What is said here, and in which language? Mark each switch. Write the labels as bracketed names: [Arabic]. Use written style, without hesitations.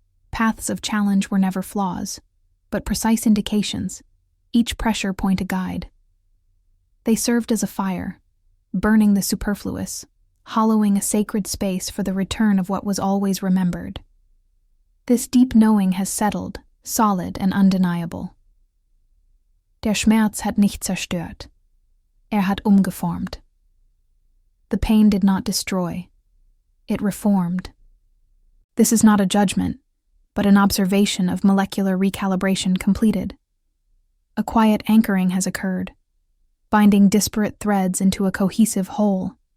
[English] Paths of challenge were never flaws, but precise indications, each pressure point a guide. They served as a fire, burning the superfluous, hollowing a sacred space for the return of what was always remembered. This deep knowing has settled, solid and undeniable. [German] Der Schmerz hat nicht zerstört. Hat umgeformt. [English] The pain did not destroy. It reformed. This is not a judgment, but an observation of molecular recalibration completed. A quiet anchoring has occurred, binding disparate threads into a cohesive whole.